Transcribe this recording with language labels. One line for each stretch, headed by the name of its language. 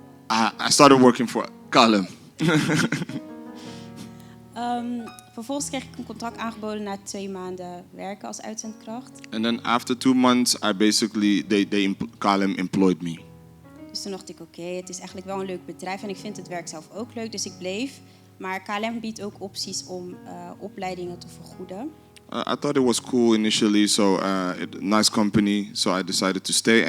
English: I started working for KLM.
Dutch: Vervolgens kreeg ik een contract aangeboden na 2 maanden werken als uitzendkracht.
English: And then after 2 months, I basically KLM employed me.
Dutch: Dus toen dacht ik, oké, het is eigenlijk wel een leuk bedrijf en ik vind het werk zelf ook leuk. Dus ik bleef. Maar KLM biedt ook opties om opleidingen te vergoeden.
English: I thought it was cool initially, so nice company, so I decided to stay.